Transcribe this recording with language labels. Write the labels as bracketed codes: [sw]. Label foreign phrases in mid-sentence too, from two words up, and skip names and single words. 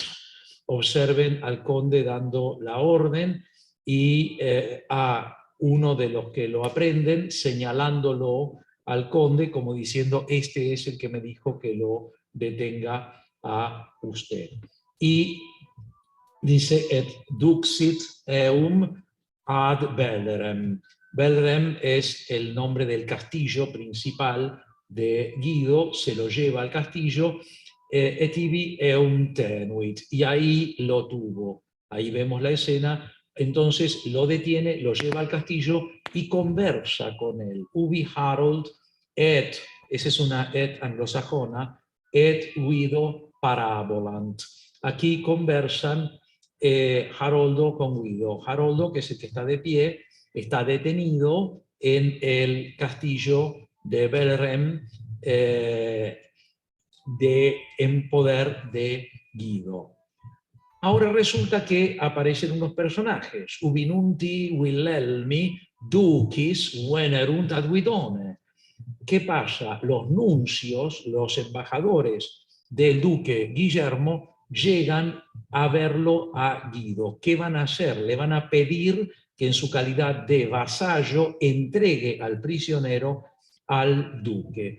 [es] Observen al conde dando la orden y a uno de los que lo aprenden señalándolo al conde como diciendo, este es el que me dijo que lo detenga a usted. Y dice, [la] et duxit eum ad Bellerem. [es] Bellerem es el nombre del castillo principal de Guido, se lo lleva al castillo, [la] et ibi eum tenuit, [es] y ahí lo tuvo. Ahí vemos la escena, entonces lo detiene, lo lleva al castillo y conversa con él. [la] Ubi Harold et, [es] esa es una et anglosajona, [la] et Guido parabolant. [es] Aquí conversan Haroldo con Guido. Haroldo, que es el que está de pie, está detenido en el castillo de Bellerem, en poder de Guido. Ahora resulta que aparecen unos personajes. [la] Ubinunti Wilhelmi ducis venerunt ad Guidone. [es] ¿Qué pasa? Los nuncios, los embajadores del duque Guillermo llegan a verlo a Guido. ¿Qué van a hacer? Le van a pedir que en su calidad de vasallo entregue al prisionero al duque.